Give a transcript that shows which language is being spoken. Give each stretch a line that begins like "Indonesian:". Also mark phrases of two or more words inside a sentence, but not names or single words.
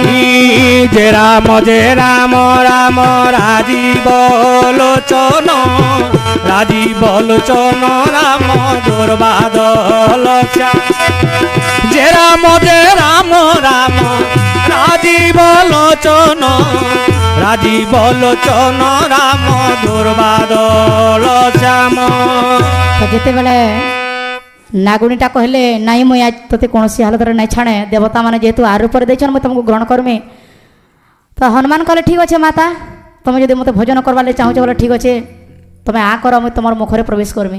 Odia: ଯେ ରାମ ରାମ ରାଜୀବ ଲୋଚନ ରାଜୀବ ଲୋଚନ ରାମ ଦୁର୍ବାଦଳ ଶ୍ୟାମ। ଯେ ରାମ ରାମ ରାଜୀବ ଲୋଚନ ରାଜୀବ ଲୋଚନ ରାମ ଦୁର୍ବାଦଳ ଶ୍ୟାମ। যেତେବେଳେ ନାଗୁଣୀଟା କହିଲେ ନାଇଁ ମୁଇଁ ଆଜି ତୋତେ କୌଣସି ହାଲତରେ ନାଇଁ ଛାଣେ ଦେବତା ମାନେ ଯେହେତୁ ଆର ରୂପରେ ଦେଇଛନ୍ ମୁଇଁ ତମକୁ ଗ୍ରହଣ କରମି। ତ ହନୁମାନ କହିଲେ ଠିକ୍ ଅଛେ ମାତା ତମେ ଯଦି ମୋତେ ଭୋଜନ କରବାର୍ ଲାଗି ଚାହୁଁଛ ବୋଲେ ଠିକ୍ ଅଛେ ତମେ ଆ କର ମୁଇଁ ତମର ମୁଖରେ ପ୍ରବେଶ କରମି।